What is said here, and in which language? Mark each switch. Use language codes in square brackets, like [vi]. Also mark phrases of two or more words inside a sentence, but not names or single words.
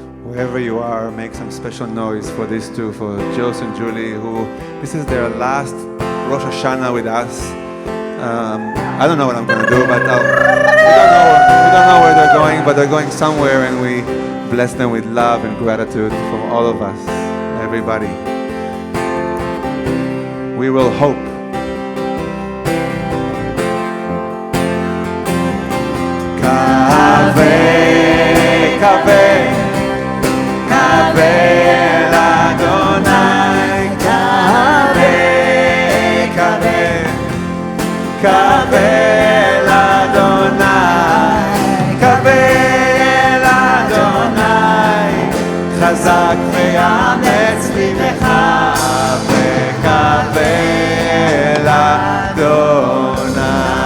[en] Wherever you are, make some special noise for these two, for Jhos and Julie, who this is their last Rosh Hashanah with us. I don't know what I'm going to do, but we don't know where they're going, but they're going somewhere, and we bless them with love and gratitude from all of us, everybody. We will hope. [he] קוה, קוה, קוה אל ה, קוה, קוה, קוה אל ה׳, קוה אל ה׳, חזק ויאמץ לבך, וקוה אל ה.